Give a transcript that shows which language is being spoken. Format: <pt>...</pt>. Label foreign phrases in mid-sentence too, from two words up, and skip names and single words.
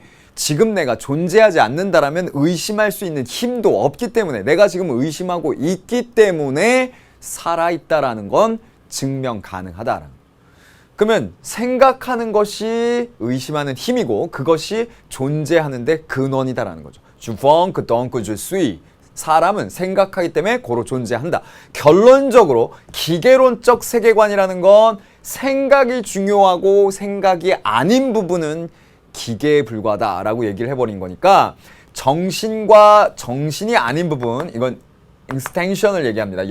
<ko>지금 내가 존재하지 않는다라면 의심할 수 있는 힘도 없기 때문에, 내가 지금 의심하고 있기 때문에 살아있다라는 건 증명 가능하다라는 거예요. 그러면 생각하는 것이 의심하는 힘이고 그것이 존재하는데 근원이다라는 거죠.</ko> <fr>Je vois que donc je suis.</fr> <ko>사람은 생각하기 때문에 고로 존재한다. 결론적으로 기계론적 세계관이라는 건 생각이 중요하고 생각이 아닌 부분은 기계에 불과하다라고 얘기를 해버린 거니까, 정신과 정신이 아닌 부분, 이건 extension을 얘기합니다.</ko>